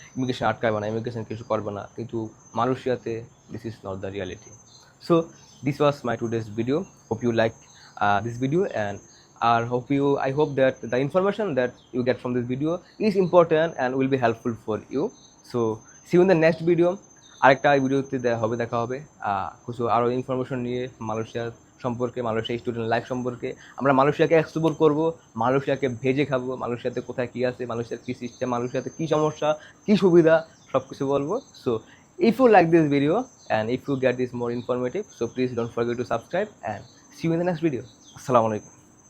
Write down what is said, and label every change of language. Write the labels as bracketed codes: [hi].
[bn] Immigration আটকাবে না, immigration কিছু করবে না, কিন্তু মালয়েশিয়াতে [en] this is not the reality. So this was my today's video. Hope you like this video and I hope that the information that you get from this video is important and will be helpful for you. So see you in the next video. [bn] আরেকটা ভিডিওতে দেখা হবে কিছু আরও information নিয়ে Malaysia সম্পর্কে, Malaysia student life সম্পর্কে। আমরা মালয়েশিয়াকে এক্সপ্লোর করব, মালয়েশিয়াকে ভেজে খাবো, মালয়েশিয়াতে কোথায় কী আছে, মালয়েশিয়ার কী সিস্টেম, মালয়েশিয়াতে কী সমস্যা, কী সুবিধা, সব কিছু বলবো। [en] So if you like this video and if you get this more informative, so please don't forget to subscribe and see you in the next video. Assalamu alaikum.